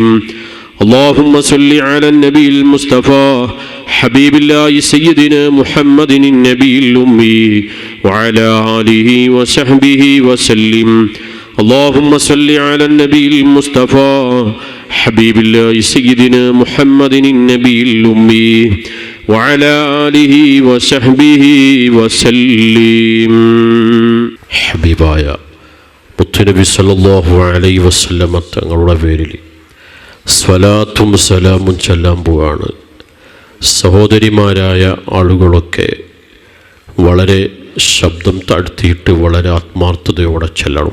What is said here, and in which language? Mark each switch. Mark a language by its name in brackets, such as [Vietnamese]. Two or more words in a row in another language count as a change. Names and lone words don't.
[Arabic] اللهم صل على النبي المصطفى حبيب الله سيدنا محمد النبي الأمي وعلى آله وصحبه وسلم. اللهم صل على النبي المصطفى حبيب الله سيدنا محمد النبي الأمي وعلى آله وصحبه وسلم. [Malayalam] ഹബീബായ മുത്തുനബി [Arabic] صلى الله عليه وسلم [Malayalam] തങ്ങളുടെ പേരിൽ സ്വലാത്തും സലാമും ചൊല്ലാൻ പോവാണ്. സഹോദരിമാരായ ആളുകളൊക്കെ വളരെ ശബ്ദം താഴ്ത്തിയിട്ട് വളരെ ആത്മാർത്ഥതയോടെ ചൊല്ലണം.